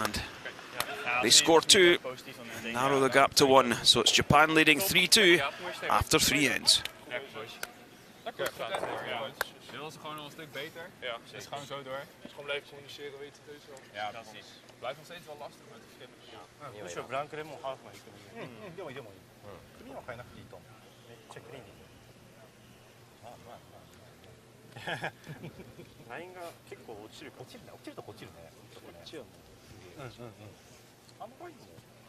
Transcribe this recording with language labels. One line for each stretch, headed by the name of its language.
English: And they score 2, narrow the gap to 1. So it's Japan leading 3-2 after 3 ends.
Dutch: Ja, boys. Lekker. Ja. Dit was gewoon nog een stuk beter. Ja, dus is gewoon zo door. Dus gewoon blijven communiceren, weet je het heus wel. Ja, precies. Het blijft nog steeds wel lastig met de verschillen. Ja.
Japanese: むしろブランクでもハーフまで行くのに。でもいいでもいい。クリーンは変えなくていいと思う。めっちゃクリーンに。ラインが結構落ちる。落ちるね。落ちるとこ落ちるね。こっちはもう。あんまりも